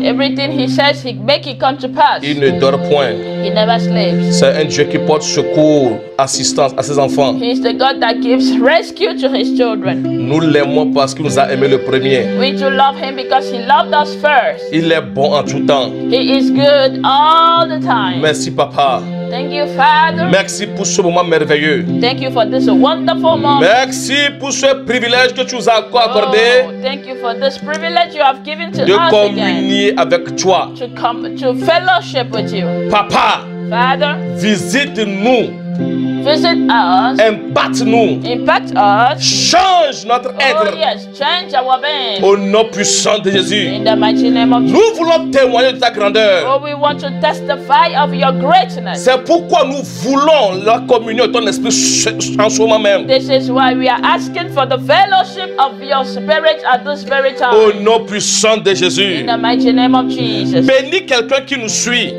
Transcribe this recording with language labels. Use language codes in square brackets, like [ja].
[en] Everything he says, he make it come to pass. [fr] Il ne dort point. [en] He never sleeps. [fr] C'est un Dieu qui porte secours, assistance à ses enfants. [en] He is the God that gives rescue to his children. [fr] Nous l'aimons parce qu'il nous a aimés le premier. [en] We do love him because he loved us first. [fr] Il est bon en tout temps. [en] He is good all the time. [fr] Merci, Papa. [en] Thank you, Father. [fr] Merci pour ce moment merveilleux. [en] Thank you for this wonderful moment. [fr] Merci pour ce privilège que tu nous as accordé [en] Oh, thank you for this privilege you have given to [fr] de [en] us again. [fr] communier avec toi. [en] To come to fellowship with you. [fr] Papa, [en] Father, [fr] visite-nous, [en] visit us, [fr] impacte-nous, [en] impact us. [fr] change notre [en] Oh [fr] être [en] yes, change our being. [fr] au nom puissant de Jésus. [en] In the mighty name of Jesus. [fr] Nous voulons témoigner de ta grandeur. [en] Oh, we want to testify of your greatness. [fr] C'est pourquoi nous voulons la communion de ton esprit en ce moment même. [en] This is why we are asking for the fellowship of your spirit at this very time. [fr] Au nom puissant de Jésus. [en] In the mighty name of Jesus. [fr] Bénis quelqu'un qui nous suit.